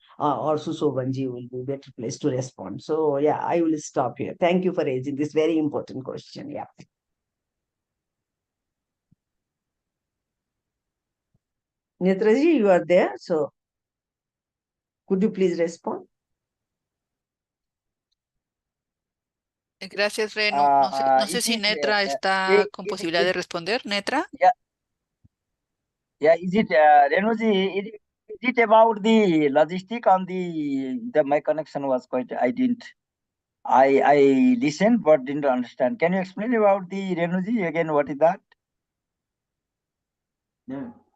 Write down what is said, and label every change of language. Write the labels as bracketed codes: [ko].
[en] Or Susobanji will be better placed to respond. So yeah, I will stop here. Thank you for raising this very important question. Yeah. Netraji, you are there. So could you please respond? [es] Gracias, Renu. No sé si Netra está con posibilidad de responder. Netra. [en] Yeah, is it Renuji? Is it about the logistic on the my connection was quite I listened but didn't understand. Can you explain about the Renuji again? What is that? Yeah.